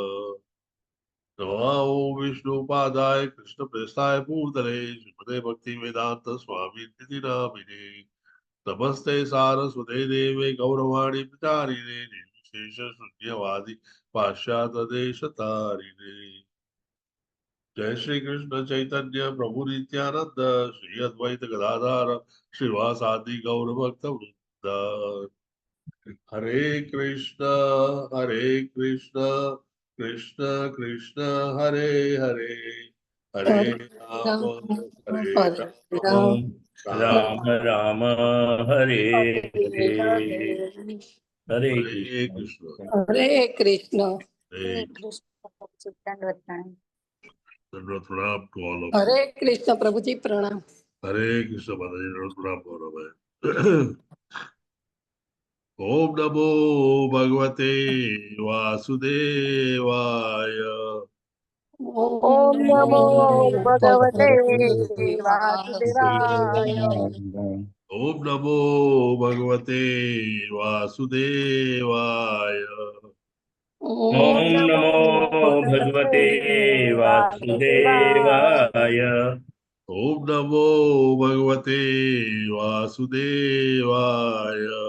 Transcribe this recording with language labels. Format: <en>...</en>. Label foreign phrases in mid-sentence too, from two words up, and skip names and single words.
<sa>नमो विष्णुपादाय कृष्णप्रेष्ठाय भूतले श्रीमते भक्ति वेदांत स्वामी निधि नामिने नमस्ते सारस्वते देवे गौरवाणी प्रचारिणे निर्विशेष शून्यवादी पाश्चात्य देश तारिणे। जय श्री कृष्ण चैतन्य प्रभु नित्यानंद श्री अद्वैत गदाधर श्रीवासादि गौर भक्त वृंद। हरे कृष्ण कृष्ण कृष्ण हरे हरे हरे राम हरे राम राम राम हरे हरे हरे हरे कृष्ण। कृष्ण हरे कृष्ण। हरे</sa> <hi>हरे कृष्ण प्रभु जी, दंडवत प्रणाम। दंडवत प्रणाम</hi> <en>to all of you.</en> <hi>हरे कृष्ण प्रभु जी, प्रणाम। हरे कृष्ण माता जी, दंडवत प्रणाम गौरव है।</hi> <sa>ओम नमो भगवते वासुदेवाय। ओम ओम नमो नमो भगवते भगवते वासुदेवाय। वासुदेवाय। ओम नमो भगवते वासुदेवाय. ओम नमो भगवते वासुदेवाय. ओम नमो भगवते वासुदेवाय.</sa>